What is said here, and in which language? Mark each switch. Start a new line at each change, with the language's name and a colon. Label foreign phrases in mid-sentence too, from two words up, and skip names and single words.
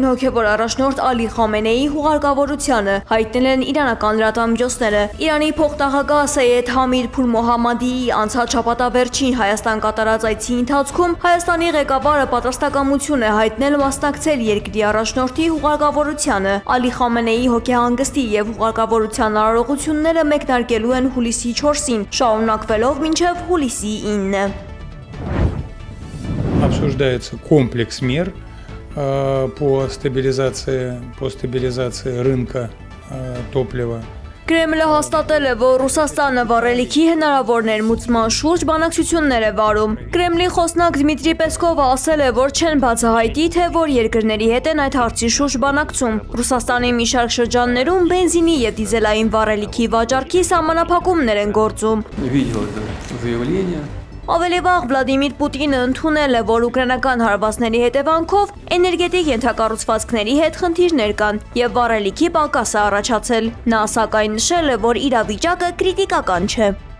Armenian: հոգեվոր առաջնորդ Ալի Խամենեիի հուղարկավորությանը, հայտնել են իրանական լրատվամիջոցները։ Իրանի փոխնախագահ Սեյեդ Համիդ Փուր Մոհամմադիի անցած շաբաթ վերջին Հայաստան կատարած այցի ընթացքում Հայաստանի ղեկավարը պատրաստակամություն է հայտնել մասնակցել երկրի առաջնորդի հուղարկավորությանը։ Ալի Խամենեիի հոգեհանգստի եւ հուղարկավորության արարողությունները մեկնարկելու են հուլիսի 4-ին, շարունակվելով մինչև հուլիսի 9-ը։
Russian: Обсуждается комплекс мер по стабилизации рынка топлива.
Armenian: Կրեմլը հաստատել է, որ Ռուսաստանը վառելիքի հնարավոր ներմուծման շուրջ բանակցություններ է վարում։ Կրեմլի խոսնակ Դմիտրի Պեսկովը ասել է, որ չեն բացահայտի, թե որ երկրների հետ են այդ հարցի շուրջ բանակցում։ Ռուսաստանի մի շարք շրջաններում բենզինի եւ դիզելային վառելիքի վաճառքի սահմանափակումներ են գործում։ Ավելի վաղ Վլադիմիր Պուտինը ընդունել է, որ ուկրաինական հարվածների հետևանքով էներգետիկ ենթակառուցվածքների հետ խնդիրներ կան եւ վառելիքի պակաս է առաջացել։ Նա սակայն նշել է, որ իրավիճակը կրիտիկական չէ։